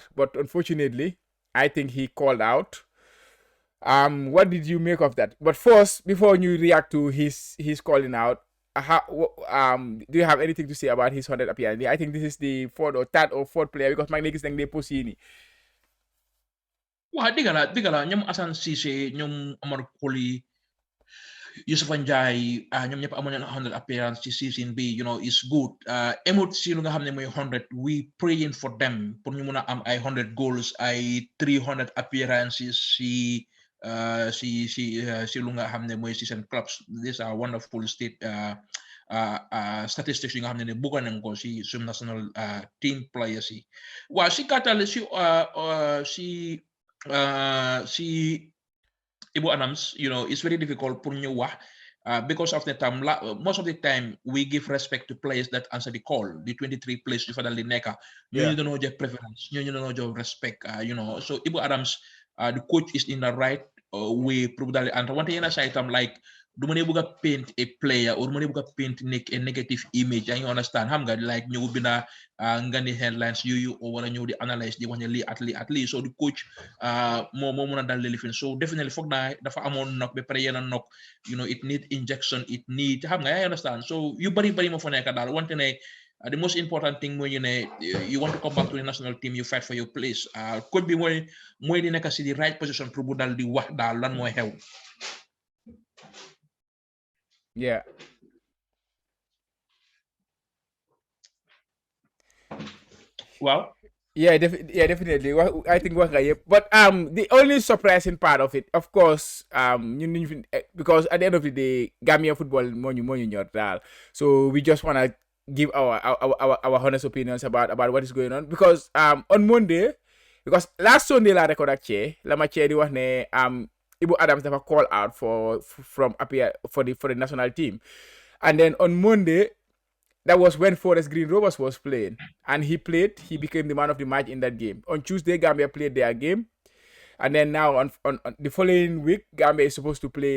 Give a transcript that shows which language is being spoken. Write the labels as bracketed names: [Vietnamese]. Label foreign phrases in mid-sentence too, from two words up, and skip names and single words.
[English] But unfortunately, I think he called out. What did you make of that? But first, before you react to his calling out, do you have anything to say about his 100 appearance? I think this is the third or fourth player because my niggas think they pussy. Wah, [Wolof] digala ñoom Assane Cissé ñoom Omar Colley Youssoupha Njie ñoom ñëpp amoon nañ 100 appearance ci season bi [English] is good [Wolof] emut si lu nga xam ne mooy 100 [English] we praying for them [Wolof] pour ñu mun a am ay 100 goals ay 300 appearances si lu nga xam ne mooy si seen clubs. [English] These are wonderful statistics [Wolof] yi nga xam ne bëggoon nañ ko si sum [English] national team players [Wolof] yi waaw si gàttal si Ibu Adams [English] it's very difficult [Wolof] pour ñu wax [English] because of the time most of the time we give respect to players that answer the call the 23 [Wolof] players yu fa dal di nekk ñooñu dañoo jox preference ñooñu dañoo jox respect so Ibu Adams [English] the coach is in the right way probably and [Wolof] wante yenn saa itam like du ma ne bëgg a [English] paint a player or [Wolof] du ma ne bëgg a [English] paint a negative image [Wolof] yaa ngi understand xam nga like ñëw binda nga ni headlines yooyu wala ñëw di analyse di wax ne lii at lii so di coach moo mën a dal lifin so definitely foog naa dafa amoon knock ba pare yenn [English] knock it need injection it need [Wolof] xam nga yaa ngi understand so yu bari moo fa nekk daal wante ne [English] the most important thing mooy you want to come back to the national team you fight for your place [Wolof] coach bi mooy di nekk si [English] the right position [Wolof] pour bu dal di wax daal lan mooy xew. [English] Yeah. Wow. Yeah, definitely. I think but the only surprising part of it, of course, because at the end of the day, Gambia football money so we just wanna give our honest opinions about what is going on because on Monday, because last Sunday [Wolof] la record la ma di wax ne [English] Ibu Adams never call out from appear for the national team, and then on Monday. That was when Forest Green Rovers was playing. And he played. He became the man of the match in that game. On Tuesday, Gambia played their game. And then now on the following week, Gambia is supposed to play.